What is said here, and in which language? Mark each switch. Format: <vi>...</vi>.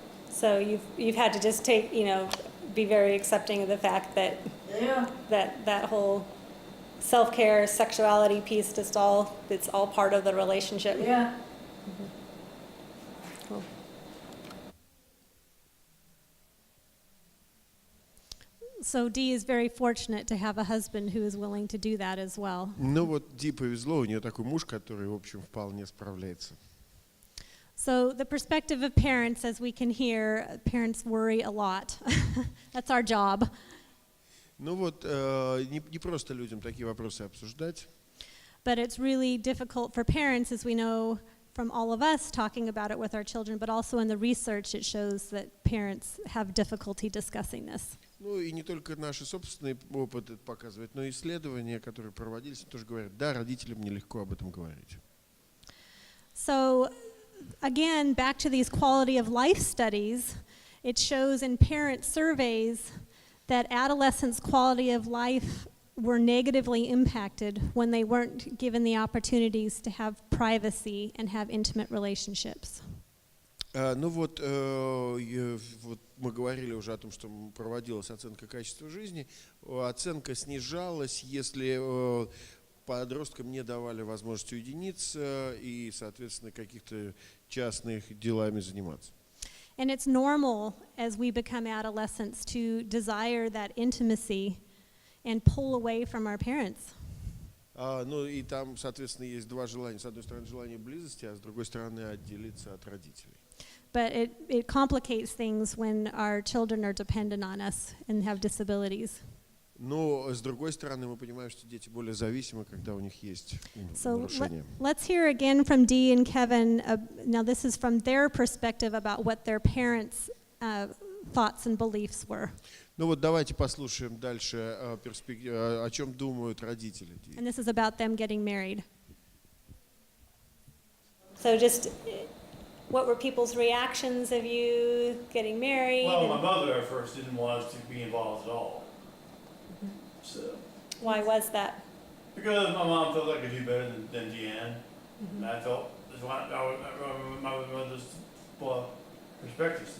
<en>So you've had to just take, be very accepting of the fact that that whole self-care, sexuality piece, it's all part of the relationship. Yeah. Cool. So Dee is very fortunate to have a husband who is willing to do that as well.</en> <ru>Ну вот Ди повезло, у нее такой муж, который, в общем, вполне справляется.</ru> <en>So the perspective of parents, as we can hear, parents worry a lot. That's our job.</en> <ru>Ну вот, не просто людям такие вопросы обсуждать.</ru> <en>But it's really difficult for parents, as we know from all of us talking about it with our children, but also in the research it shows that parents have difficulty discussing this.</en> <ru>Ну и не только наши собственные опыты это показывают, но и исследования, которые проводились, тоже говорят, да, родителям нелегко об этом говорить.</ru> <en>So again, back to these quality of life studies, it shows in parent surveys that adolescents' quality of life were negatively impacted when they weren't given the opportunities to have privacy and have intimate relationships.</en> <ru>Ну вот мы говорили уже о том, что проводилась оценка качества жизни. Оценка снижалась, если подросткам не давали возможность уединиться и, соответственно, каких-то частных делами заниматься.</ru> <en>And it's normal as we become adolescents to desire that intimacy and pull away from our parents.</en> <ru>Ну и там, соответственно, есть два желания. С одной стороны, желание близости, а с другой стороны, отделиться от родителей.</ru> <en>But it complicates things when our children are dependent on us and have disabilities.</en> <ru>Но с другой стороны, мы понимаем, что дети более зависимы, когда у них есть нарушения.</ru> <en>Let's hear again from Dee and Kevin. Now this is from their perspective about what their parents' thoughts and beliefs were.</en> <ru>Ну вот давайте послушаем дальше о чем думают родители.</ru> <en>And this is about them getting married. So just, what were people's reactions of you getting married? Well, my mother at first didn't want us to be involved at all. So. Why was that? Because my mom felt like I could do better than Deanne, and I felt my mother's perspective.</en>